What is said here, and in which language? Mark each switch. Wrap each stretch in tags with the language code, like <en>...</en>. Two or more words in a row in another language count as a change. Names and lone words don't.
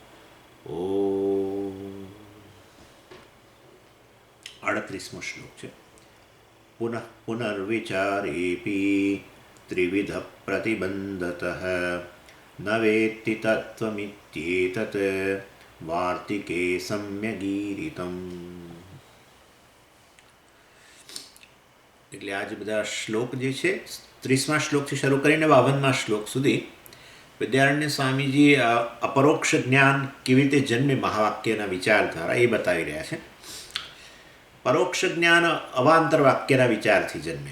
<hi>ओम 38मो श्लोक है।</hi> <sa>पुनः पुनर्विचारेऽपि त्रिविध प्रतिबन्धतः न वेत्ति तत्त्वमित्येतत् वार्तिके सम्यगीरितम्।</sa> <gu>એટલે આ જે બધા શ્લોક જે છે 30મા શ્લોકથી શરૂ કરીને 52મા શ્લોક સુધી વિદ્યારણ્ય સ્વામીજી અપરોક્ષ જ્ઞાન કેવી રીતે જન્મે મહાવાક્યના વિચાર દ્વારા એ બતાવી રહ્યા છે. પરોક્ષ જ્ઞાન અવાંતર વાક્યના વિચારથી જન્મે.</gu>